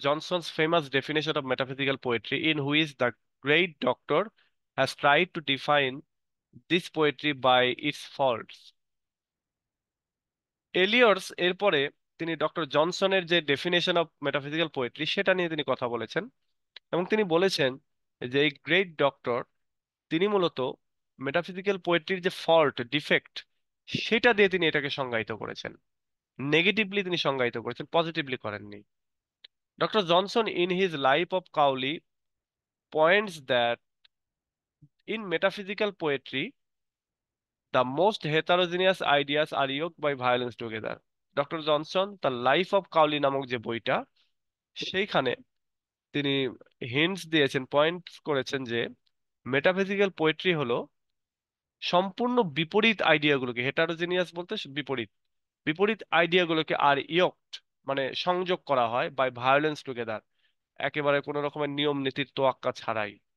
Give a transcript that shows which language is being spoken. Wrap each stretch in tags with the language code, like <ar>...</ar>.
<en>Johnson's famous definition of metaphysical poetry, in which the great doctor has tried to define this poetry by its faults.</en> <bn>এলিয়টস এরপরে তিনি doctor জনসনের যে definition of metaphysical poetry সেটা নিয়ে তিনি কথা বলেছেন, এবং তিনি বলেছেন যে এই গ্রেট ডক্টর তিনি মূলত মেটাফিজিক্যাল পোয়েট্রির যে ফল্ট, ডিফেক্ট, সেটা দিয়ে তিনি এটাকে সংজ্ঞায়িত করেছেন। নেগেটিভলি তিনি সংজ্ঞায়িত করেছেন, পজিটিভলি করেননি।</bn> <en>Dr. Johnson, in his Life of Cowley, points that in metaphysical poetry, the most heterogeneous ideas are yoked by violence together.</en> <bn>Doctor Johnson তার লাইফ অফ কাউলি নামক যে বইটা, সেইখানে তিনি হিন্টস দিয়েছেন, পয়েন্টস করেছেন যে মেটাফিজিক্যাল পোয়েট্রি হলো সম্পূর্ণ বিপরীত আইডিয়াগুলোকে, হেটারোজিনিয়াস বলতে বিপরীত, বিপরীত আইডিয়াগুলোকে আর ইয়ক্ট মানে সংযোগ করা হয় বাই ভায়োলেন্স টুগেদার, একেবারে কোনো রকমের নিয়ম নীতির তোয়াক্কা ছাড়াই।</bn>